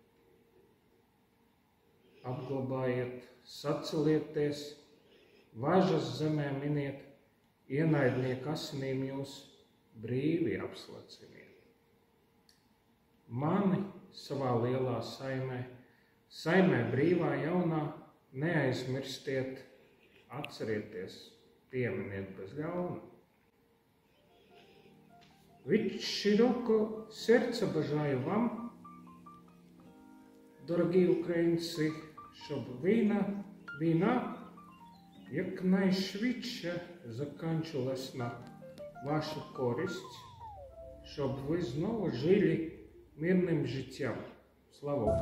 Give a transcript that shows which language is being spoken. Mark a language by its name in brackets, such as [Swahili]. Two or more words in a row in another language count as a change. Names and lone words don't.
[Latvian] Apglabājiet, sacelieties, važas zemē miniet, ienaidnieku asinīm jūs brīvi apslaciniet. Mani savā lielā saimē brīvā jaunā, neaizmirstiet, atcerieties, pieminiet bez ļauna. [Ukrainian] Ведь широко серце бажаю вам, дорогі українці, щоб війна якнайшвидше закінчилась на вашу користь, щоб ви знову жили мирним життям.